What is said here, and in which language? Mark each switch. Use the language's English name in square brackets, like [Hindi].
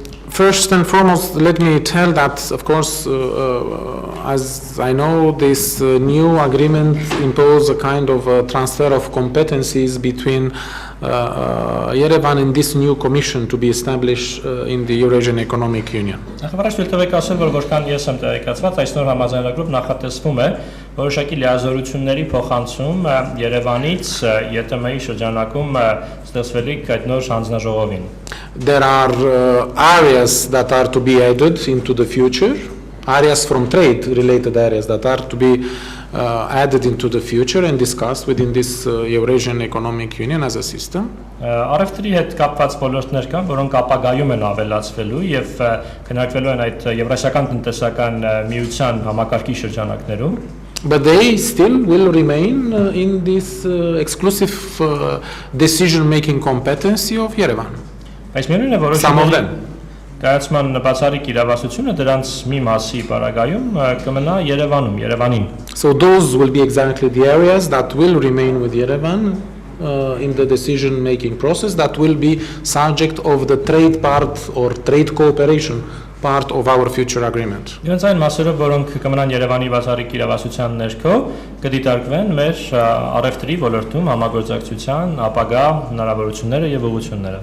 [English] First and foremost, let me tell that, of course, as I know, this new agreement imposes a kind of transfer of competencies between Yerevan and this new commission to be established in the Eurasian Economic Union. [Armenian] Նախաբարձ թվեք ասել, որ որքան ես եմ տեղեկացված, այսօր համաձայնագրով նախատեսվում է որոշակի լիազորությունների փոխանցում Երևանից ԵՏՄ-ի շրջանակում ստեղծվելիք այդ նոր հանձնաժողովին։ [English] There are areas that are to be added into the future, areas from trade-related areas that are to be added into the future and discussed within this Eurasian Economic Union as a system. [Armenian] Առևտրի հետ կապված ոլորտներ կան, որոնք ապագայում են ավելացվելու եւ քննարկվելու են այդ Եվրասիական տնտեսական միության համակարգի շրջանակներում։ [English] But they still will remain in this exclusive decision-making competency of Yerevan. [Armenian] Այս միևնույն է, որոշակի կայացման բացառիկ իրավասությունը դրանց մի մասի պարագայում կմնա Երևանին։ [English] So those will be exactly the areas that will remain with Yerevan in the decision-making process, that will be subject of the trade part or trade cooperation part of our future agreement. [Armenian] Իրենց այն մասերով, որոնք կմնան Երևանի բացառիկ իրավասության ներքո, կդիտարկվեն մեր առևտրի ոլորտում համագործակցության ապագա հնարավորությունները եւ ուղղությունները։